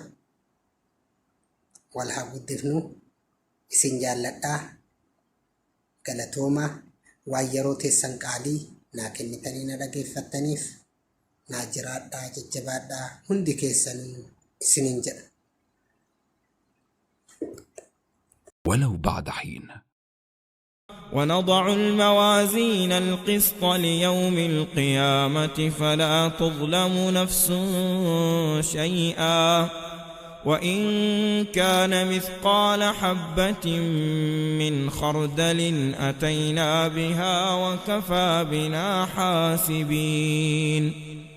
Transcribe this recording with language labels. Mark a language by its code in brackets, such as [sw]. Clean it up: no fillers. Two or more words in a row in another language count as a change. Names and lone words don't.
[om] Wal haa guddifnu. Isin jaalladhaa. Galatoomaa. Waan yeroo teessan qaalii naa kennitanii na dhageeffattaniif naa jiraadhaa jajjabaadhaa hundi keessanuu isiniin jedha. [ar] ولو بعد حين. ونضع الموازين القسط ليوم القيامة فلا تظلم نفس شيئا وإن كان مثقال حبة من خردل أتينا بها وكفى بنا حاسبين.